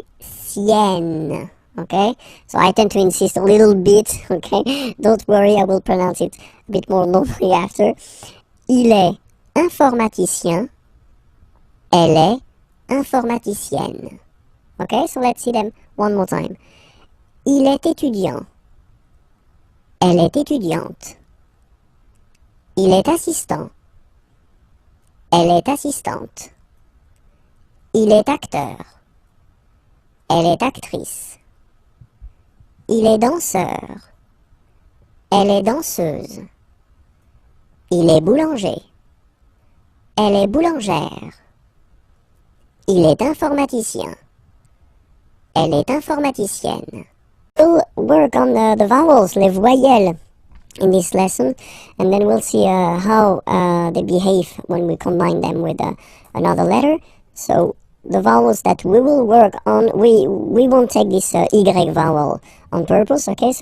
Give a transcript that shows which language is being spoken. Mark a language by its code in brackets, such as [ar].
[en] Informaticienne. Okay, so I tend to insist a little bit, okay, don't worry, I will pronounce it a bit more normally after. [fr] Il est informaticien, elle est informaticienne. [en] Okay, so let's see them one more time. [fr] Il est étudiant, elle est étudiante. Il est assistant, elle est assistante. Il est acteur, elle est actrice. Il est danseur, elle est danseuse. Il est boulanger, elle est boulangère. Il est informaticien, elle est informaticienne. [en] We'll work on the vowels, [fr] les voyelles, [en] in this lesson, and then we'll see how they behave when we combine them with another letter. So the vowels that we will work on, we won't take this Y vowel on purpose, okay?